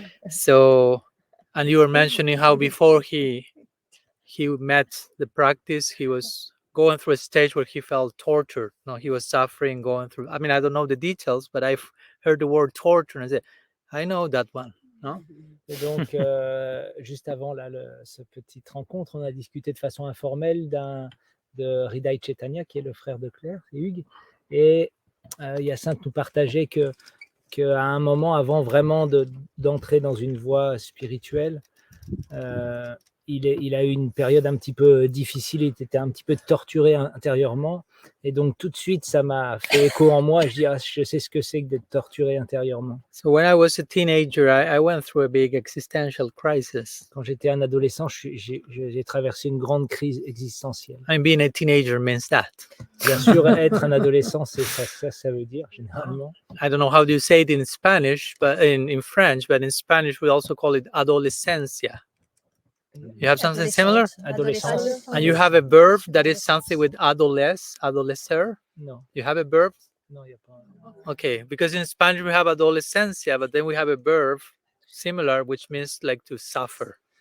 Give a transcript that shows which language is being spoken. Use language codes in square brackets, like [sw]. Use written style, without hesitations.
[en] So, and you were mentioning how before he met the practice, he was going through a stage where he felt tortured. No, he was suffering, going through. I mean, I don't know the details, but I've heard the word torture and I said, I know that one. No? [fr] Et donc, juste avant cette petite rencontre, on a discuté de façon informelle de Hridaya Chaitanya, qui est le frère de Claire et Hugues. Et Hyacinthe nous partageait qu'à un moment, avant vraiment d'entrer dans une voie spirituelle, il a eu une période un petit peu difficile, il était un petit peu torturé intérieurement. Et donc, tout de suite, ça m'a fait écho en moi. Je dis, je sais ce que c'est que d'être torturé intérieurement. [en] So when I was a teenager, I went through a big existential crisis. [fr] Quand j'étais un adolescent, j'ai traversé une grande crise existentielle. [en] I mean, being a teenager means that. [fr] Bien sûr, être un adolescent, c'est ça veut dire, généralement. [en] I don't know how do you say it in Spanish, but in French, but in Spanish we also call it adolescencia. You have something similar? [fr] Adolescence. [en] And you have a verb that is something with adolescer? [fr] Non. [en] You have a verb? [fr] Non, il n'y a pas. [en] Okay, because in Spanish we have adolescencia, but then we have a verb similar, which means like to suffer.